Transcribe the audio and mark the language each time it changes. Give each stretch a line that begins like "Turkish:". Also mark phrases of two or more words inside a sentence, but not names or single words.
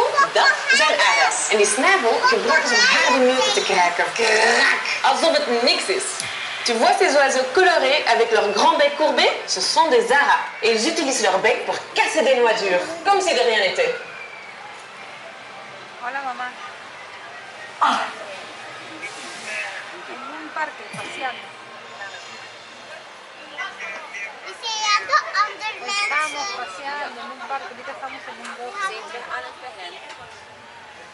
Dutch: Dat zijn aras. En die snavel gebruiken ze om harde noten te kraken. Krak! Alsof het niks is.
French: Tu vois ces oiseaux colorés avec leur grand bec courbé? Ce sont des aras. Et ils utilisent leur bec pour casser des noix dures, comme si de rien n'était.
Spanish: Hola mamá. Ah. En un parque paseando. Estamos paseando en un parque, ahorita estamos en un bote. Sí, estamos en un bote.